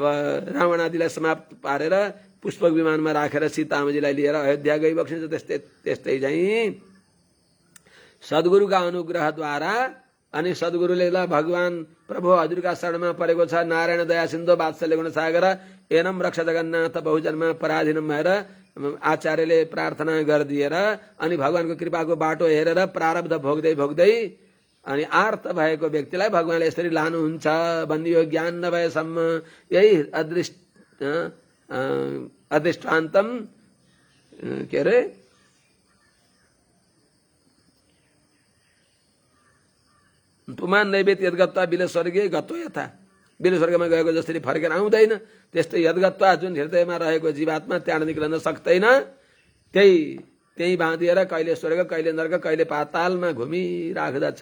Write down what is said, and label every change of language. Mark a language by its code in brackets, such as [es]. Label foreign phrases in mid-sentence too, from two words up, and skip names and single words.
[ne] रावण आदिलाई समाप्त पारेर पुष्पक विमानमा राखेर सीतामाजीलाई लिएर अयोध्या गइबक्सिन्छ, त्यस्तै चाहिँ सद्गुरुका अनुग्रहद्वारा अनि सद्गुरुले ल भगवान प्रभु हजुरका शरणमा परेको छ, [sa] नारायण दया सिन्धु वात्सल्य गुण सागर एनम रक्ष जगन्नाथ बहुजन्म पराधीनम [ne] भएर आचार्यले प्रार्थना गरिदिएर अनि भगवानको कृपाको बाटो हेरेर प्रारब्ध भोग्दै भोग्दै अनि आर्त भएको व्यक्तिलाई भगवानले यसरी लानुहुन्छ भन्ने यो ज्ञान नभएसम्म यही [sa] अदृष्टान्तम के अरे पुमान नैवेत यदगत्वा बिल स्वर्गीय गत्व यथा, [ne] बिल स्वर्गमा गएको जसरी फर्केर आउँदैन त्यस्तै यदगत्वा जुन हृदयमा रहेको जीवात्मा त्यहाँ निक्लन सक्दैन, त्यही त्यही बाँधिएर कहिले स्वर्ग कहिले नर्क कहिले पातालमा घुमिराख्दछ।